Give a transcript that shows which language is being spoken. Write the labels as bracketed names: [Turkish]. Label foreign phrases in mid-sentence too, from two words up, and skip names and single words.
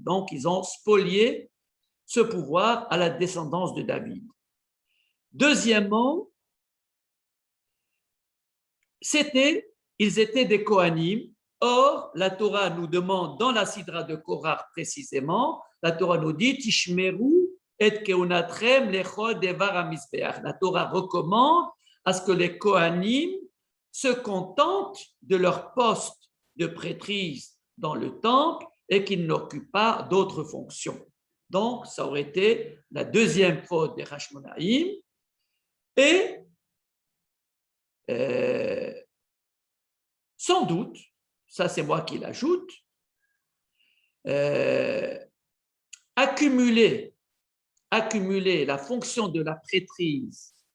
[French] Donc, ils ont spolié ce pouvoir à la descendance de David. Deuxièmement, ils étaient des Kohanim. Or, la Torah nous demande, dans la Sidra de Korach précisément, la Torah nous dit « [Hebrew] תשמרו את כהונתכם לכל דבר המזבח ». [French] La Torah recommande à ce que les Kohanim se contentent de leur poste de prêtrise dans le temple et qu'ils n'occupent pas d'autres fonctions. Donc, ça aurait été la deuxième faute des Hashmonaïm. Et sans doute, ça c'est moi qui l'ajoute, accumuler la fonction de la prêtrise